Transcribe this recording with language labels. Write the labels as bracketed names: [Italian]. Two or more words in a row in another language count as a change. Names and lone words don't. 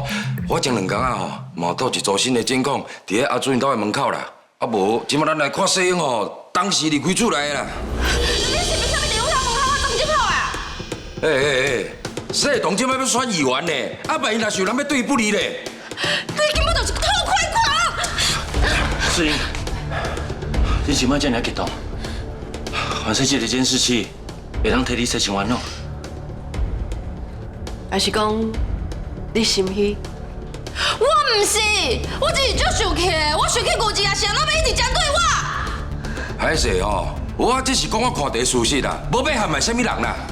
[Min Nan Chinese] 我前2天啊吼，嘛倒一组新的监控伫咧阿主任兜的门口啦。啊无，今麦咱来看世英吼，当时离开厝内啦。谢东今摆要选议员呢，啊万一若是有人要对伊不利咧，你根本就是偷窥狂！世英，你即摆这么激动，反正这个监视器会当替你洗清烦恼。还是讲你心虚？我唔是，我只是足生气的，我生气过节啊，是安怎要一直针对我？歹势吼，我只是讲我看到的事实啦，无要陷害啥物人啦。